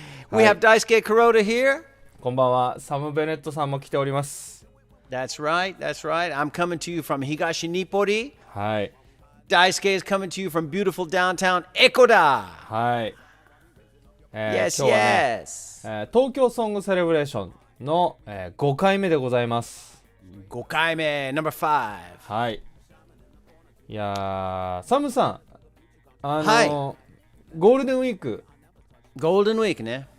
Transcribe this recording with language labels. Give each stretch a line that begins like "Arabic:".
English: We have Daisuke Kuroda here.
Japanese: こんばんは。サム・ベネットさんも来ております。
English: That's right. I'm coming to you from Higashi Nippori.
Japanese: はい。
English: Daisuke is coming to you from beautiful downtown Ekoda.
Japanese: はい。
English: Yes,
Japanese: 今日はね
English: yes.
Japanese: 東京ソングセレブレーションの、5回目でございます。 5回目、
English: number 5。
Japanese: はい。いやー、サムさん、はゴールデンウィーク、ゴールデンウィークね。